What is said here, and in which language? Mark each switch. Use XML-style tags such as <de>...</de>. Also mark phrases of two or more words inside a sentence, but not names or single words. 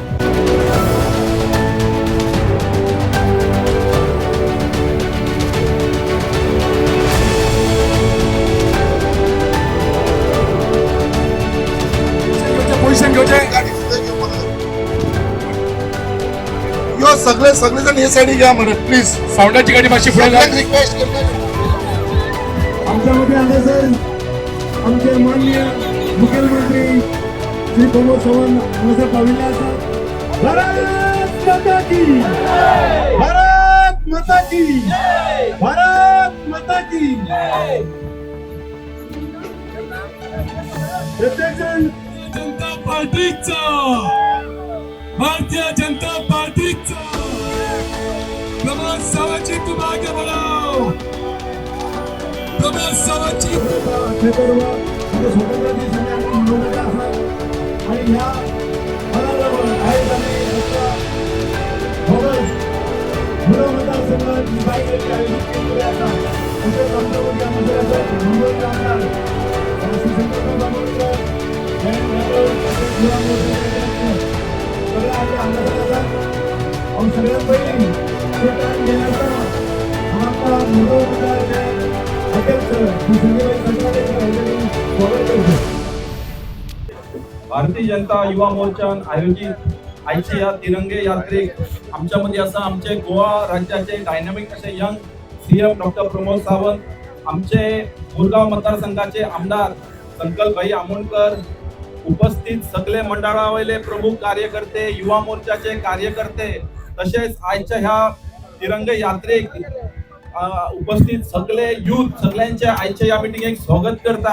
<kok>पोझिशन घेवचे यो सगळे जण हे साइडी घ्या मरे प्लीज.</kok> <mr>साऊंडाची गाडी मागची पुढे घ्या. रिक्वेस्ट करतो आमच्यामध्ये आले सर आमचे माननीय मुख्यमंत्री श्री प्रमोद सावंत आमचे पाविले असतात.</mr> <hi>भारत माता की भारत माता की भारत माता की.</hi> <mr>प्रत्येक जण जनता पार्टीचा भारतीय जनता पार्टीचा प्रमोद सावंतची</mr> <hi>तुम आगे बढ़ाओ.</hi> <mr>प्रमोद सावंतची स्वतंत्र दिन मनवलेला असतात आणि ह्या फळावर मतदारसंघात आयोजित केलेले असतात. तसेच आमच्यामध्ये मंदिराचा मुंबईचा आमदार श्रीशंकर बाबूळकर सगळ्यात पहिली घेण्याचा आमचा अध्यक्ष श्री संजयभाई संजय स्वागत करतो.</mr> <kok>भारतीय जनता युवा मोर्चान आयोजित आयची या तिरंगे यात्रेक आमच्यामध्ये असा आमचे गोवा राज्याचे डायनामिक असे यंग सीएम डॉक्टर प्रमोद सावंत, आमचे मुरगांव मतदारसंघाचे आमदार संकल्पभाई आमोणकर, उपस्थित सगळे मंडळावयले प्रमुख कार्यकर्ते, युवा मोर्चाचे कार्यकर्ते, तसेच आजच्या ह्या तिरंगे यात्रेक उपस्थित सगळे युथ सगळ्यांचे आजच्या या मिटिंगेक स्वागत करता.</kok>